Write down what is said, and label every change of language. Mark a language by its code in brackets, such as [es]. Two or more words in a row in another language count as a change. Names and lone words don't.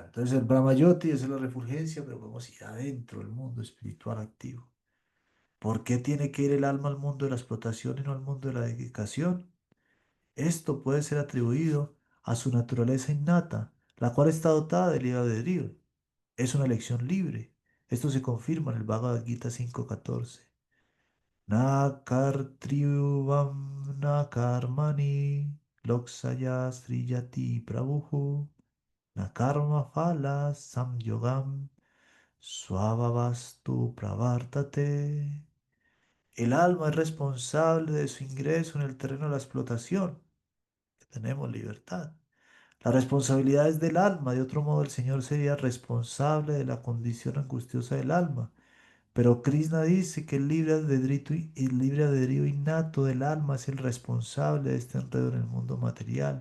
[es] Entonces el Brahmayoti es la refulgencia, pero podemos ir adentro del mundo espiritual activo. ¿Por qué tiene que ir el alma al mundo de la explotación y no al mundo de la dedicación? Esto puede ser atribuido a su naturaleza innata, la cual está dotada de libre albedrío. Es una elección libre. Esto se confirma en el Bhagavad Gita 5:14. [sa] न कर्तृत्वं न कर्माणि लोकस्य सृजति प्रभुः न कर्म फल संयोगं स्वभावस्तु प्रवर्तते. [es] El alma es responsable de su ingreso en el terreno de la explotación. Tenemos libertad. La responsabilidad es del alma. De otro modo, el Señor sería responsable de la condición angustiosa del alma. Pero Krishna dice que el libre albedrío innato del alma es el responsable de este enredo en el mundo material.